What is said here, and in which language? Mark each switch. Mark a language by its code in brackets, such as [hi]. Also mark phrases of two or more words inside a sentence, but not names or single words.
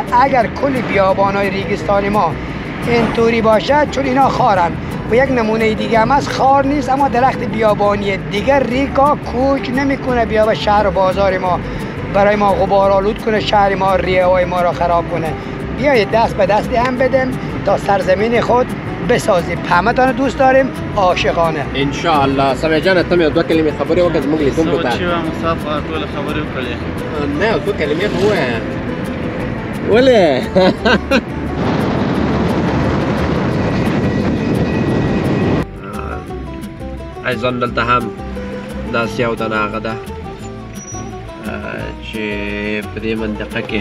[fa] اگر کل بیابان های ریگستانی ما اینطوری باشد چون اینا خارن و یک نمونه دیگه هم از خار نیست اما درخت بیابانی دیگر ریگا کوچ نمیکنه بیا به شهر و بازار ما برای ما غبار آلود کنه، شهر ما ریه های ما را خراب کنه. بیایید دست به دست هم بدیم تا سرزمین خود بسازیم. همه تان دوست داریم عاشقانه. انشاءالله. [ps] سمیع جان ته یو دوه کلمې خبرې وکړه زموږ لیدونکو ته. چې مسافر ټول خبرې وکړې. نه یو څو کلمې خو ووایه. ولې ایضا دلته هم داسې یو دانه هغه ده چې په دې منطقه کې